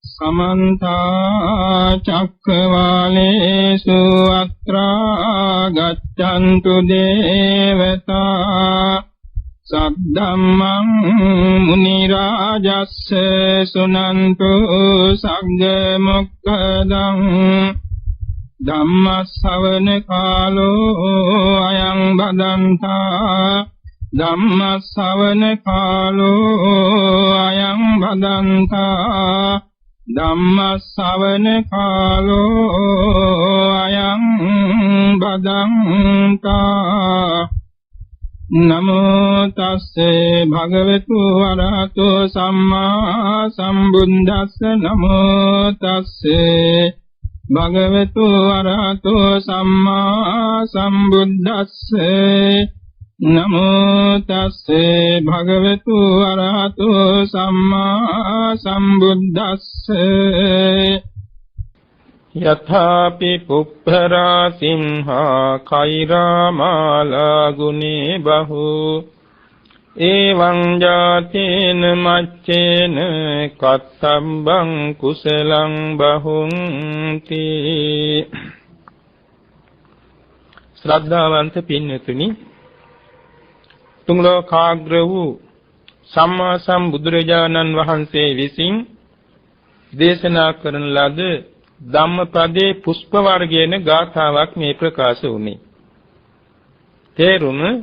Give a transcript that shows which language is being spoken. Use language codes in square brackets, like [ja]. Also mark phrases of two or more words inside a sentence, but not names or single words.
[pi] समन्त चक्रवालेषु अत्रा गच्छन्तु देवता सद्धम्मं मुनिराजस्स सुनन्तु सग्गमुक्तदं ධම්මස්සවන කාලෝ අයං බදන්තා ධම්මස්සවන කාලෝ අයං බදන්තා ධම්මස්සවන කාලෝ අයං බදන්තා නමෝ තස්සේ භගවතු වරහතෝ සම්මා සම්බුද්දස්ස නමෝ තස්සේ භගවතු වරහතෝ සම්මා සම්බුද්දස්සේ නමෝ තස්සේ භගවතු වරහතෝ සම්මා සම්බුද්දස්සේ යථාපි පුප්පරා සිංහා කෛරාමාලා ගුනේ බහු එවං ජාතේන මච්චේන කත්තම්බං කුසලං බහුන්ති [si] ශ්‍රද්ධාවන්ත පින්වතුනි තුන් ලෝකාග්‍ර වූ සම්මා සම්බුදුරජාණන් වහන්සේ විසින් දේශනා කරන ලද ධම්මපදයේ පුෂ්ප වර්ගයේන ගාථාවක් මේ ප්‍රකාශ වුණේ තේරුම